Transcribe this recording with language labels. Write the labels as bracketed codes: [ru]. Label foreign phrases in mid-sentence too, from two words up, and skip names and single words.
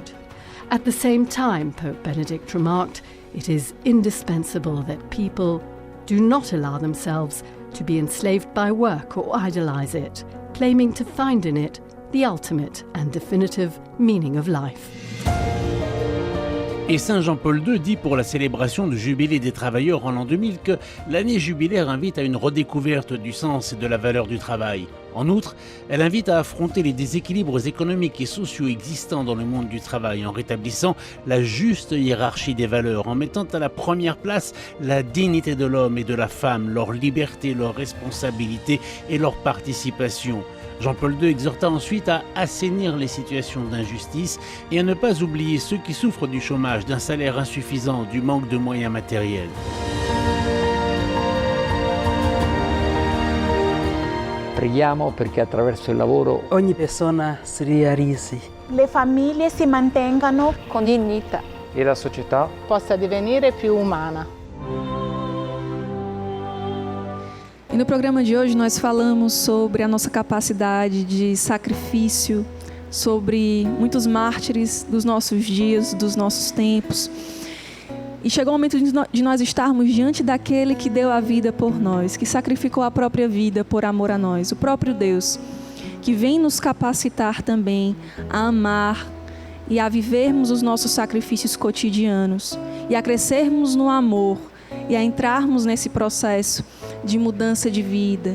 [en] At the same time, Pope Benedict remarked, it is indispensable that people do not allow themselves to be enslaved by work or idolize it, claiming to find in it the ultimate and definitive meaning of life. [fr] Et Saint Jean-Paul II dit pour la célébration du Jubilé des travailleurs en l'an 2000 que l'année jubilaire invite à une redécouverte du sens et de la valeur du travail. En outre, elle invite à affronter les déséquilibres économiques et sociaux existants dans le monde du travail en rétablissant la juste hiérarchie des valeurs, en mettant à la première place la dignité de l'homme et de la femme, leur liberté, leur responsabilité et leur participation. Jean-Paul II exhorta ensuite à assainir les situations d'injustice et à ne pas oublier ceux qui souffrent du chômage, d'un salaire insuffisant, du manque de moyens matériels. [it] Preghiamo perché attraverso il lavoro ogni persona si realizzi. Le famiglie si mantengano con dignità e la società possa divenire più umana. [pt] E no programa de hoje nós falamos sobre a nossa capacidade de sacrifício, sobre muitos mártires dos nossos dias, dos nossos tempos. E chegou o momento de nós estarmos diante daquele que deu a vida por nós, que sacrificou a própria vida por amor a nós, o próprio Deus, que vem nos capacitar também a amar e a vivermos os nossos sacrifícios cotidianos e a crescermos no amor e a entrarmos nesse processo de mudança de vida.